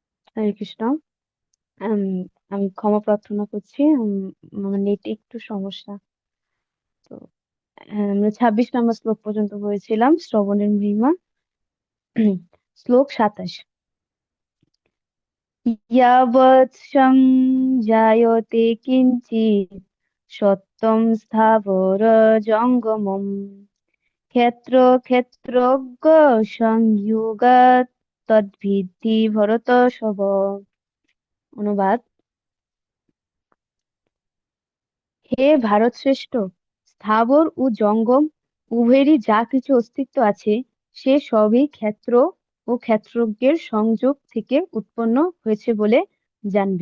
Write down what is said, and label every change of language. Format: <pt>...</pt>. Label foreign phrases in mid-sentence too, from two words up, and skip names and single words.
<bn>হরে কৃষ্ণ। উম, আমি ক্ষমা প্রার্থনা করছি। আমার নেটে একটু সমস্যা। তো আমরা 26 নম্বর শ্লোক পর্যন্ত পড়েছিলাম শ্রবণের মহিমা।</bn> <sa>শ্লোক 27। यावत् संजायते किञ्चित् सत्त्वं स्थावर जङ्गमम् ক্ষেত্রজ্ঞ সংযোগাৎ তদ্ভিদ্ধি ভরতর্ষভ।</sa> <bn>অনুবাদ: হে ভারত শ্রেষ্ঠ, স্থাবর ও জঙ্গম উভয়েরই যা কিছু অস্তিত্ব আছে সে সবই ক্ষেত্র ও ক্ষেত্রজ্ঞের সংযোগ থেকে উৎপন্ন হয়েছে বলে জানবে।</bn>